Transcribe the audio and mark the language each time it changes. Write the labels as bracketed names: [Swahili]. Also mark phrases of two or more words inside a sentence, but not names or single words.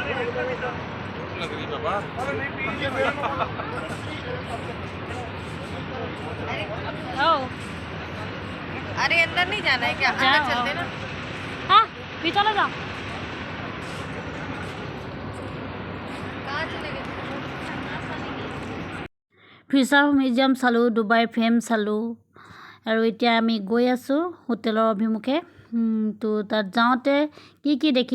[Hindi] अरे अंदर नहीं जाना है क्या अंदर चलते ना [Assamese] हाँ ভিতৰলৈ যাওঁ ফিচাৰ মিউজিয়াম চালোঁ ডুবাই ফ্ৰেম চালোঁ আৰু এতিয়া আমি গৈ আছোঁ হোটেলৰ অভিমুখে তো তাত যাওঁতে কি দেখি